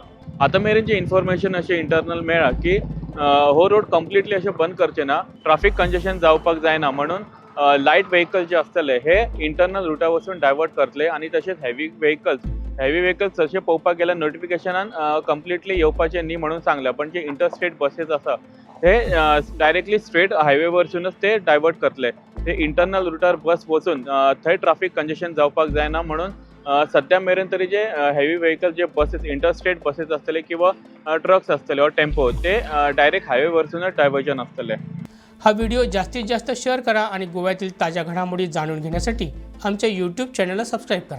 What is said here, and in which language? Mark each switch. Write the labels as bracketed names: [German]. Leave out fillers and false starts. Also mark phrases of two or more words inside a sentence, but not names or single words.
[Konkani] आतां मेरेनचे इन्फॉर्मेशन अशें इंटरनल मेळ्ळा की हो रोड कंप्लिटली अशें बंद करचे ना, [English] traffic congestion [Konkani] जावपाक जायना म्हणून [English] light vehicle [Konkani] जे आसतले हे इंटरनल रुटा वचून डायवर्ट करतले आणि तशेंच [English] heavy vehicles [Konkani] तशें पळोवपाक गेल्यार नोटिफिकेशनान कंप्लिटली येवपाचें न्ही म्हणून सांगला, पण जे [English] interstate buses [Konkani] आसा हे [English] directly straight highway [Konkani] वरसूनच ते डायवर्ट करतले। ते इंटरनल रुटार बस वचून थंय [English] traffic congestion [Konkani] जावपाक जायना म्हणून सद्या मेरेन तरी जे [English] heavy vehicle [Konkani] जे [English] buses interstate buses [Konkani] आसतले किंवा ट्रक्स आसतले वा टेम्पो ते [English] direct highway [Konkani] वरसूनच डायवर्जन आसतले। [Marathi] हा व्हिडिओ जास्तीत जास्त शेअर करा आणि गोव्यातील ताज्या घडामोडी जाणून घेण्यासाठी आमच्या YouTube चॅनलला सबस्क्राईब करा।